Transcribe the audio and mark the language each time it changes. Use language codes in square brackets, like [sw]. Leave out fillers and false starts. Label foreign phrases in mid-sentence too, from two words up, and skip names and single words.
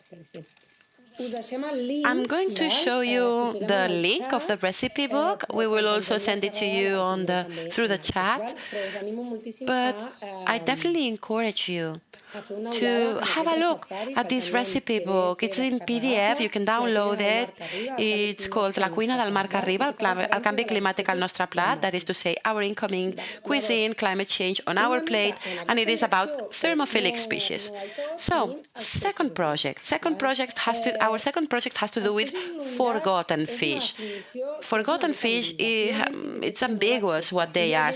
[en] I'm going to show you the link of the recipe book. We will also send it to you through the chat. But I definitely encourage you to have a look at this recipe book. It's in PDF, you can download it. It's called La cuina del mar que arriba, el canvi climàtic al nostre plat, that is to say, our incoming cuisine, climate change on our plate, and it is about thermophilic species. So, second project has to do with forgotten fish. Forgotten fish, it's ambiguous what they are.